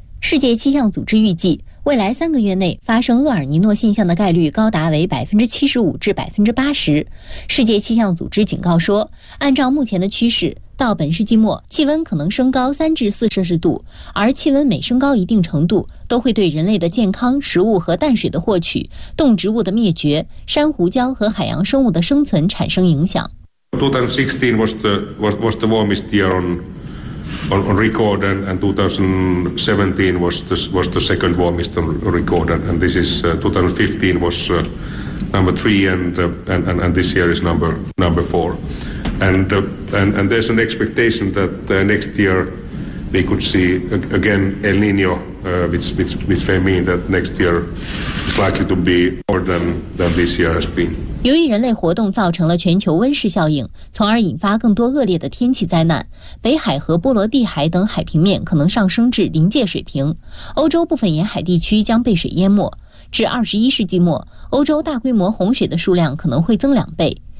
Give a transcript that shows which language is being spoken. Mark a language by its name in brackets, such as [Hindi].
[Chinese] 世界气象组织预计，未来3个月内发生厄尔尼诺现象的概率高达为75%至80%。世界气象组织警告说，按照目前的趋势，到本世纪末，气温可能升高3至4摄氏度，而气温每升高一定程度，都会对人类的健康、食物和淡水的获取、动植物的灭绝、珊瑚礁和海洋生物的生存产生影响。 [English] 2016 was the warmest year on record, and 2017 was the second warmest on record, and this is 2015 was number three, and this year is number four, and there's an expectation that next year we could see again El Niño, which may mean that next year is likely to be more than this year has been. [Chinese] 由于人类活动造成了全球温室效应，从而引发更多恶劣的天气灾难，北海和波罗的海等海平面可能上升至临界水平，欧洲部分沿海地区将被水淹没。至21世纪末，欧洲大规模洪水的数量可能会增两倍。